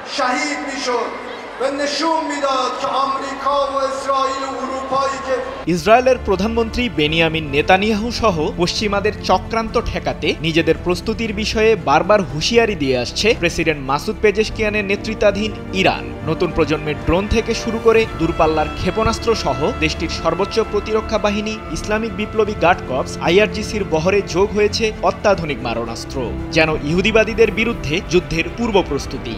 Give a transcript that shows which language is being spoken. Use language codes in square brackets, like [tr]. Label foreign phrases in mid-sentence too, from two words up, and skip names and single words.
[fa] شهید میشد و نشون میداد که آمریکا و اسرائیل و اروپایی که [bn] ইসরায়েলের প্রধানমন্ত্রী বেনিয়ামিন নেতানিয়াহু সহ পশ্চিমাদের চক্রান্ত ঠেকাতে নিজেদের প্রস্তুতির বিষয়ে বারবার হুঁশিয়ারি দিয়ে আসছে প্রেসিডেন্ট মাসুদ পেজেশকিয়ানের নেতৃত্বাধীন ইরান। নতুন প্রজন্মের ড্রোন থেকে শুরু করে দূরপাল্লার ক্ষেপণাস্ত্র সহ দেশটির সর্বোচ্চ প্রতিরক্ষা বাহিনী ইসলামিক বিপ্লবী গার্ড কর্পস IRGCর বহরে যোগ হয়েছে অত্যাধুনিক মারণাস্ত্র, যেন ইহুদিবাদীদের বিরুদ্ধে যুদ্ধের পূর্ব প্রস্তুতি।